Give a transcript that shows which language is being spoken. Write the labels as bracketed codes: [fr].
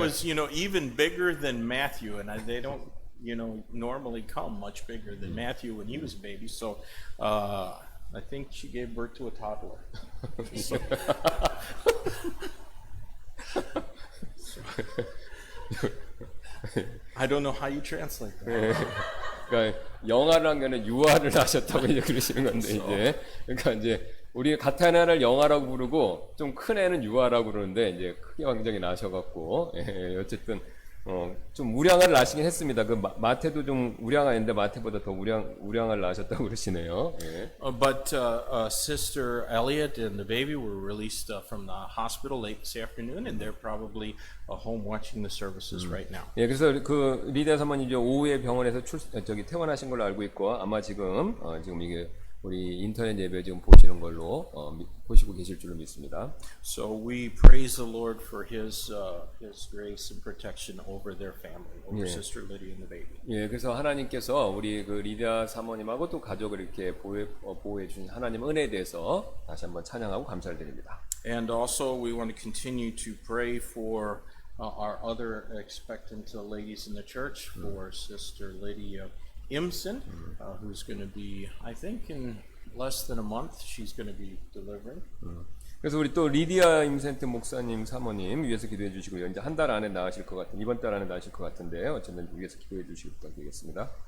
[en] was even bigger than Matthew, and they don't normally come much bigger than Matthew when he was a baby. So, I think she gave birth to a toddler. So, I don't know how you translate that. [ko] 그러니까 영아를 한 거는 유아를 하셨다고 이제 그러시는 건데 이제 그러니까 이제 우리 같은 애를 영아라고 부르고 좀 큰 애는 유아라고 그러는데 이제 크게 굉장히 나셔갖고 예, 어쨌든 좀 우량아를 낳으시긴 했습니다. 그 마태도 좀 우량아인데 마태보다 더 우량아를 낳으셨다고 그러시네요. 예. [en] But Sister Elliot and the baby were released from the hospital late this afternoon, and they're probably home watching the services right now. [ko] 예, 그래서 그 리디아 사모님 이제 오후에 병원에서 퇴원하신 걸로 알고 있고 아마 지금 이게 우리 인터넷 예배 지금 보시는 걸로 보시고 계실 줄로 믿습니다. [en] So we praise the Lord for His grace and protection over their family, over Yeah. Sister Lydia and the baby. [ko] 예, 그래서 하나님께서 우리 그 리디아 사모님하고 또 가족을 이렇게 보호해 주신 하나님 은혜에 대해서 다시 한번 찬양하고 감사를 드립니다. [en] And also we want to continue to pray for our other expectant ladies in the church, for Sister Lydia Imson, who's going to be, I think, in less than a month, she's going to be delivering. [ko] 그래서 우리 또 리디아 임센트 목사님 사모님 위해서 기도해 주시고요. 이제 한 달 안에 나으실 것 같은 이번 달 안에 나으실 것 같은데 어쨌든 위해서 기도해 주시기 부탁드리겠습니다.